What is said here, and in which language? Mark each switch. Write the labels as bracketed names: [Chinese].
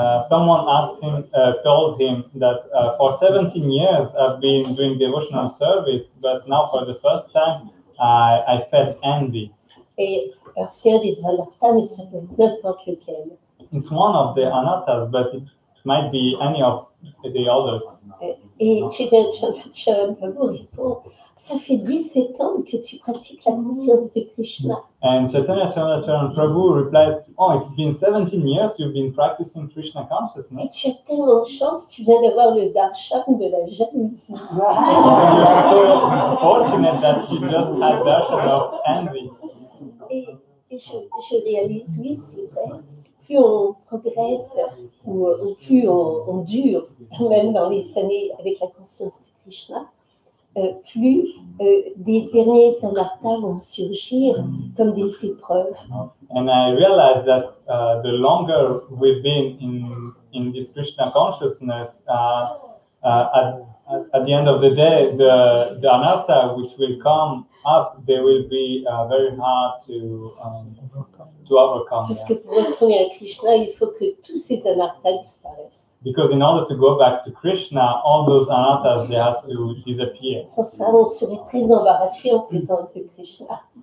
[English] Someone asked him, told him that for 17 years I've been doing devotional service, but now for the first time I felt envy. [French] Et c'est un des anarthas, mais ça peut être n'importe lequel. [English] It's one of the anarthas, but it might be any of the others. [French] Et Chaitanya Chandracharan Prabhu répond, ça fait 17 ans que tu pratiques la conscience de Krishna. [English] And Chaitanya Chandracharan Prabhu replies, oh, it's been 17 years you've been practicing Krishna [French] Et [English] consciousness. [French] tu as tellement de chance, tu viens d'avoir le darshan de la jalousie. [English] You're so fortunate that you just had darshan of envy. [French] Et je réalise, oui, c'est vrai, plus on progresse ou plus on dure, même dans les années avec la conscience de Krishna, plus des derniers anarthas vont surgir comme des épreuves. [English] And I realized that the longer we've been in this Krishna consciousness, at the end of the day, the anartha which will come up, they will be very hard to overcome. [French] Parce que pour retourner à Krishna, il faut que tous ces anarthas disparaissent. [English] Because in order to go back to Krishna, all those anarthas, they have to disappear. [French] Sans ça, on serait très embarrassé en présence de Krishna.